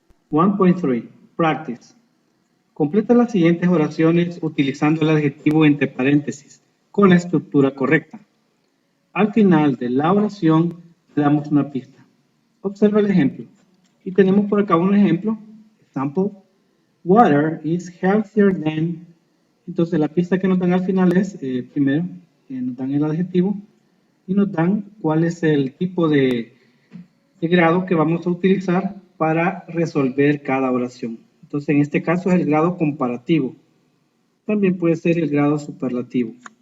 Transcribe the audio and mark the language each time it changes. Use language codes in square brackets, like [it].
[es] 1.3. Practice. Completa las siguientes oraciones utilizando el adjetivo entre paréntesis con la estructura correcta. Al final de la oración le damos una pista. Observa el ejemplo. Y tenemos por acá un ejemplo. [en] Example. Water is healthier than. [es] Entonces la pista que nos dan al final es, primero, nos dan el adjetivo y nos dan cuál es el tipo de grado que vamos a utilizar para resolver cada oración. Entonces en este caso es el grado comparativo. También puede ser el grado superlativo.